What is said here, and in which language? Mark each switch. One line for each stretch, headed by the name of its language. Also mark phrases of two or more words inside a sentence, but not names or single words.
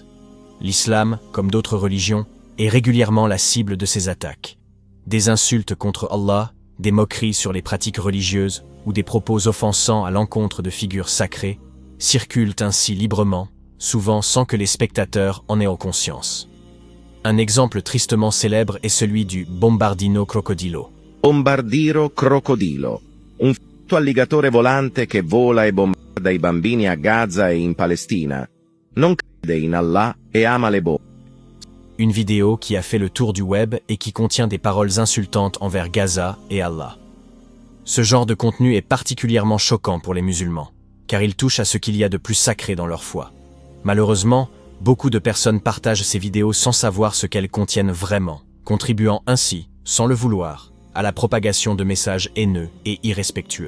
French: L'islam, comme d'autres religions, est régulièrement la cible de ces attaques. Des insultes contre Allah, des moqueries sur les pratiques religieuses ou des propos offensants à l'encontre de figures sacrées circulent ainsi librement, souvent sans que les spectateurs en aient conscience. Un exemple tristement célèbre est celui du Bombardino Crocodilo.
Italian: Bombardiro Crocodilo, un f***o alligatore volante che vola e bombarda i bambini a Gaza e in Palestina. Non crede in Allah e ama le bombes.
French: Une vidéo qui a fait le tour du web et qui contient des paroles insultantes envers Gaza et Allah. Ce genre de contenu est particulièrement choquant pour les musulmans, car il touche à ce qu'il y a de plus sacré dans leur foi. Malheureusement, beaucoup de personnes partagent ces vidéos sans savoir ce qu'elles contiennent vraiment, contribuant ainsi, sans le vouloir, à la propagation de messages haineux et irrespectueux.